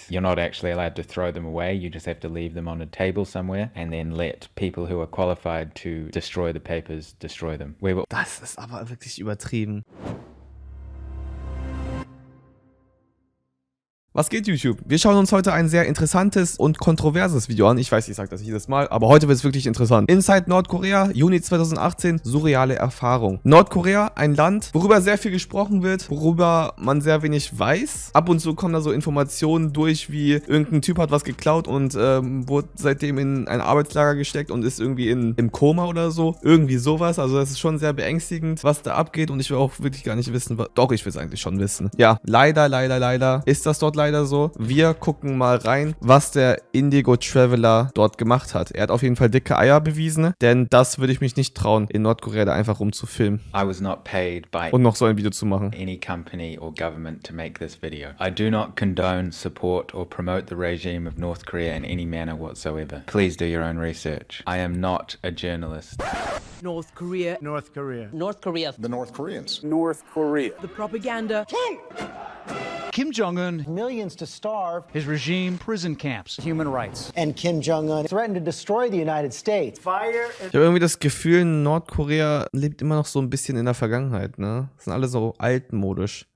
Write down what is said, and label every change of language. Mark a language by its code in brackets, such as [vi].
[en] You're not actually allowed to throw them away. You just have to leave them on a table somewhere and then let people who are qualified to destroy the papers destroy them. [de] Das ist aber wirklich übertrieben. Was geht, YouTube? Wir schauen uns heute ein sehr interessantes und kontroverses Video an. Ich weiß, ich sage das jedes Mal, aber heute wird es wirklich interessant. Inside Nordkorea, Juni 2018, surreale Erfahrung. Nordkorea, ein Land, worüber sehr viel gesprochen wird, worüber man sehr wenig weiß. Ab und zu kommen da so Informationen durch, wie irgendein Typ hat was geklaut und wurde seitdem in ein Arbeitslager gesteckt und ist irgendwie im Koma oder so. Irgendwie sowas. Also das ist schon sehr beängstigend, was da abgeht und ich will auch wirklich gar nicht wissen, doch, ich will es eigentlich schon wissen. Ja, leider ist das dort leider so. Wir gucken mal rein, was der Indigo Traveler dort gemacht hat. Er hat auf jeden Fall dicke Eier bewiesen, denn das würde ich mich nicht trauen, in Nordkorea da einfach rumzufilmen. [en] I was not paid by [de] und noch so ein Video zu machen. [en] Any company or government to make this video. I do not condone, support or promote the regime of North Korea in any manner whatsoever. Please do your own research. I am not a journalist. North Korea. North Korea. North Korea. The North Koreans. North Korea. The propaganda. Kim Jong-un. Millions to starve. His regime, prison camps. Human rights. And Kim Jong-un threatened to destroy the United States. Fire. [de] Ich habe irgendwie das Gefühl, Nordkorea lebt immer noch so ein bisschen in der Vergangenheit, ne? Sind alle so altmodisch.